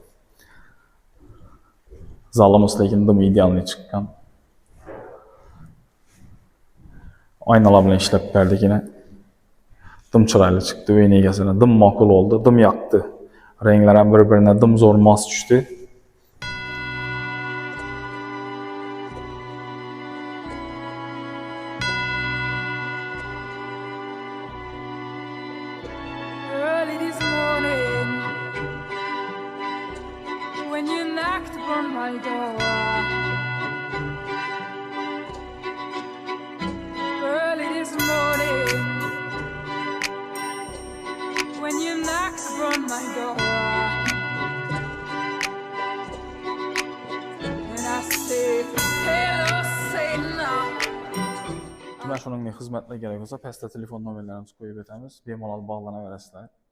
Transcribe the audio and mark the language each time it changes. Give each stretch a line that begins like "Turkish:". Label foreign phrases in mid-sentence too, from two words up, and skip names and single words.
Uzbek: Zalimiz lekin dim idealniy chiqqan. Aynalar bilan ishlab berdik yine. Dim chiroyli chiqdi, uyning egasini dim ma'qul oldu, dim yoqdi. Ranglar ham bir-birine dim zo'r mos tushdi.
English: Early this morning, when you knocked upon my door. Early this morning, when you knocked upon my door. And I said, hello, say no.
Uzbek: Mana shuningdek xizmatlar kerak bo'lsa, pastda telefon nomerlarimizni qo'yib o'tamiz. Bemalol bog'lanaverasizlar.